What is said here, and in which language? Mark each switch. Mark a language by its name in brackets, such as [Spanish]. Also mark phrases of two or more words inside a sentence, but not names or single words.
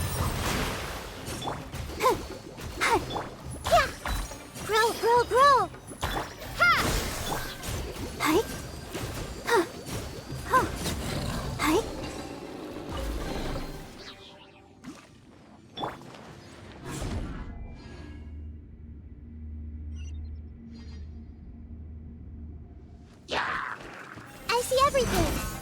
[English] Grow. Ha! Hi. Huh. Huh. Hi. I see everything.